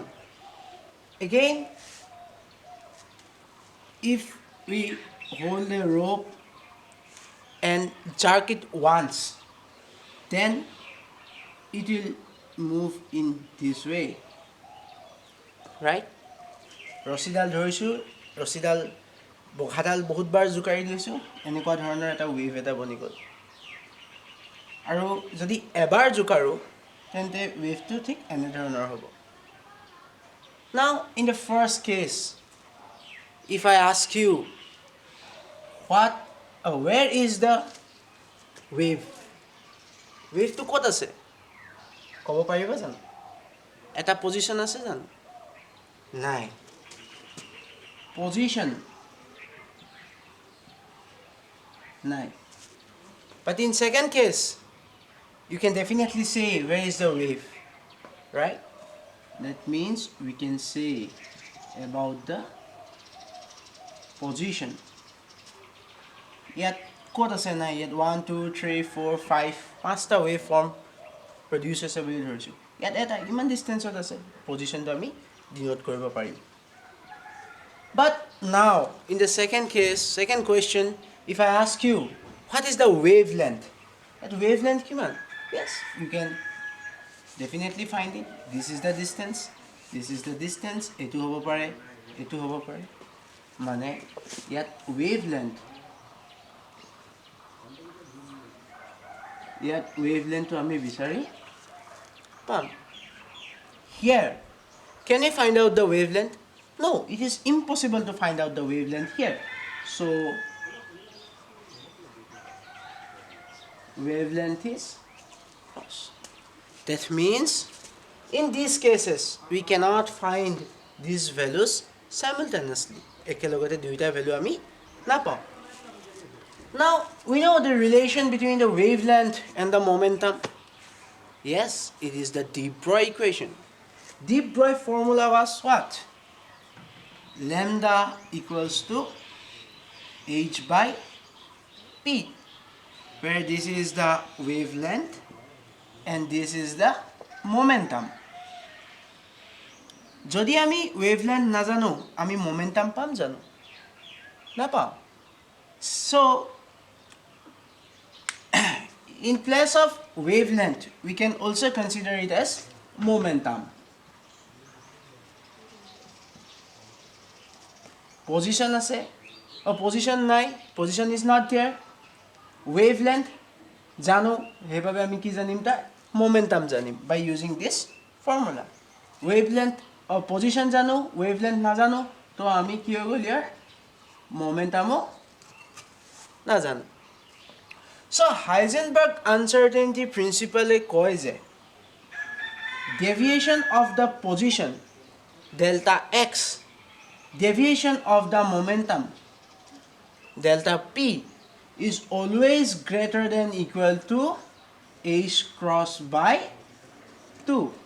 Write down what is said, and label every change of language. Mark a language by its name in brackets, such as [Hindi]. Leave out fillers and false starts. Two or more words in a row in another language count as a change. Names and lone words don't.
[English] Again, if we hold a rope and jerk it once, then it will move in this way, right? [Assamese] ৰছীডাল ধৰিছোঁ, ৰছীডাল বখাডাল বহুতবাৰ জোকাৰি লৈছোঁ, এনেকুৱা ধৰণৰ এটা ৱেভ এটা বনি গ'ল। আৰু যদি এবাৰ জোকাৰোঁ তেন্তে ৱেভটো ঠিক এনেধৰণৰ হ'ব। [English] Now in the first case, if I ask you where is the wave? [Assamese] ৱেভটো ক'ত আছে? ক'ব পাৰিবা জানো? এটা পজিশ্যন আছে জানো? নাই। Position নাই। [English] But in second case, you can definitely say where is the wave, right? That means we can say about the position. [Assamese] Yet ক'ত আছে নাই? Yet 1, 2, 3, 4, 5 পাঁচটা [English] wave form produce [Assamese] আছে বুলি ধৰিছোঁ। ইয়াত এটা ইমান ডিষ্টেঞ্চত আছে, পজিশ্যনটো আমি ডিনোট কৰিব পাৰিম। [English] But now in the second case, second question, if I ask you what is the wavelength? That wavelength কিমান? Yes, you can definitely find it. This is the distance, this is the distance, [Assamese] এইটো হ'ব পাৰে, এইটো হ'ব পাৰে। মানে ইয়াত wavelength আমি বিচাৰি পাম। [English] Here, can you find out the wavelength? No, it is impossible to find out the wavelength here. So wavelength is loss. That means in these cases we cannot find these values simultaneously. [Assamese] একেলগতে দুইটা ভ্যালু আমি নাপাওঁ। [English] Now we know the relation between the wavelength and the momentum. Yes, it is the de Broglie equation. De Broglie formula was what? Lambda equals to h by p, where this is the wavelength and this is the momentum. [Assamese] যদি আমি wavelength নাজানো, আমি momentum পাম জানো? নাপাওঁ। [English] So in place of wavelength, we can also consider it as momentum. [Assamese] Position আছে, position নাই, [English] position is not there. [Assamese] Wavelength জানো, সেইভাবে আমি কি জানিম? তাৰ momentum জানিম [English] by using this formula. [Assamese] Wavelength position জানো, wavelength নাজানো, তো আমি কি হৈ গ'ল ইয়াৰ momentumও নাজানো। [English] So Heisenberg uncertainty principle [Assamese] কয় যে [English] deviation of the position delta x, deviation of the momentum delta p is always greater than equal to h cross by 2.